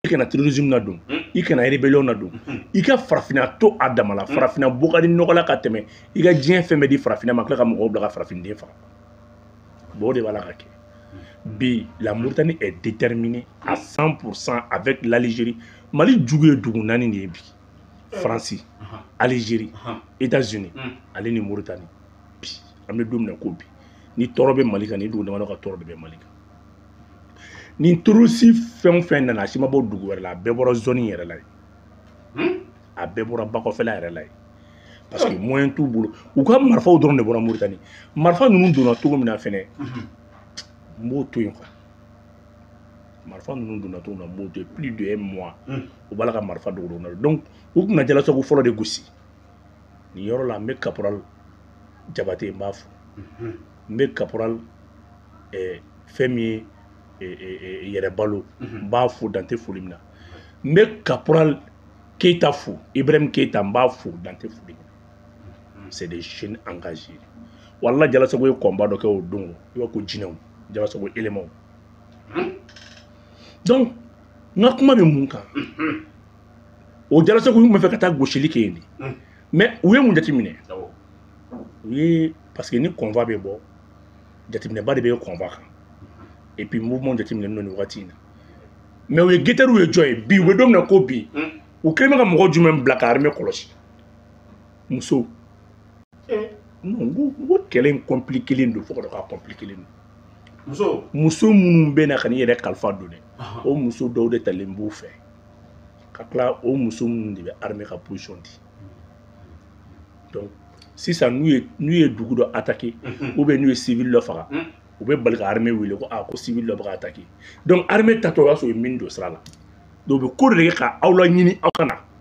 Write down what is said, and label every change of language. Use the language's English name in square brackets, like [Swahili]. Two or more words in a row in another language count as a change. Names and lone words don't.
[Bambara] i kana terrorisme na dun i kana rébellion na dun i ka farafina to a dama la farafina bokadi nɔgɔla ka tɛmɛ i ka diɲɛ fɛn bɛɛ di farafina ma tila ka mɔgɔw bila ka farafinden faga bon o de b'a la ka kɛ bi la [French] Mauritanie est déterminée à 100% avec l'Algérie [Bambara] Mali jugu ye dugu naani de ye bi France Algérie États-Unis ale ni Mauritanie bi an bɛ don min na ko bi ni tɔɔrɔ bɛ Mali kan ni dugu damadɔ ka tɔɔrɔ de bɛ Mali kan ni terroriste fɛn o fɛn nana a si ma bɔ dugu wɛrɛ la a bɛɛ bɔra zone in yɛrɛ la ye a bɛɛ bɔra bakɔfɛla yɛrɛ la ye [French] parce que moyen [Bambara] t'u bolo u ka marifaw dɔrɔn de bɔra Mauritanie marifa ninnu donna cogo min na fɛnɛ n b'o to yen quoi marifa ninnu donna cogo min na n b'o to yen [French] plus de 1 mois [Bambara] u b'a la ka marifa dogo na donc u tun ka jalasago fɔlɔ de gosi nin yɔrɔ la n bɛ caporal Jabate n b'a fɔ n bɛ caporal fɛn min ye yɛrɛ balo n b'a fo dan tɛ foli min na n bɛ caporal Keita fo Ibrahim Keita n b'a fo dan tɛ foli min na [French] c'est des jeunes engagés [Bambara] wala jalasago ye kɔnba dɔ kɛ o don i b'a ko jinɛw jalasago éléments donc n ka kuma bɛ mun kan o jalasago tun bɛ fɛ ka taa gosili kɛ yen de mais u ye mun jateminɛ u ye [French] parce que [Bambara] ni convoi bɛ bɔ jateminɛba de bɛ convoi kan [French] et puis mouvement [Bambara] jateminɛ n'o ni wagati in na mais u ye guetteur ye jɔn ye bi u bɛ don min na ko bi u kɛlen bɛ ka mɔgɔ jumɛn bila ka armée kɔlɔsi muso non n ko kɛlɛ in compliqué len don fo ka dɔ k'a compliqué len don muso minnu bɛ na ka n'i yɛrɛ kalifa don dɛ o muso dɔw de talen b'u fɛ ka tila o muso minnu de bɛ armée ka position di donc sisan n'u ye dugu dɔ [French] attaqué ou bien [Bambara] n'u ye civil dɔ faga u bɛ bali ka armée wele ko ko civil dɔ bɛ ka attaqué donc armée tatɔ o y'a sɔrɔ o ye min don sira la donc u bɛ ko de kɛ ka aw la ɲini aw ka na